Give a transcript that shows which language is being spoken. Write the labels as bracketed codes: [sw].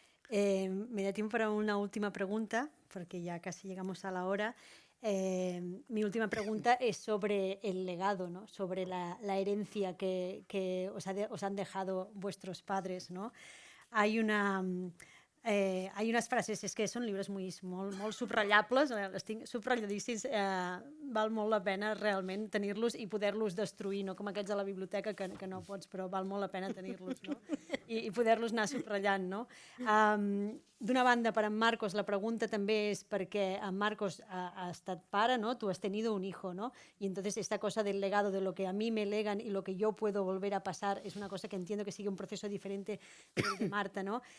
[es] Me da tiempo para una última pregunta, porque ya casi llegamos a la hora. Mi última pregunta es sobre el legado, ¿no? Sobre la herencia que os han dejado vuestros padres, ¿no? [ca] Hay unes frases, és que són llibres molt subratllables, els tinc subratlladíssims, val molt la pena realment tenir-los i poder-los destruir, no com aquests a la biblioteca que no pots, però val molt la pena tenir-los, no? i poder-los anar subratllant, no? D'una banda, per en Marcos, la pregunta també es perquè en Marcos ha estat pare, ¿no? [es] Tú has tenido un hijo, ¿no? Y entonces esta cosa del legado, de lo que a mí me legan y lo que yo puedo volver a pasar, es una cosa que entiendo que sigue un proceso diferente del de Marta, ¿no?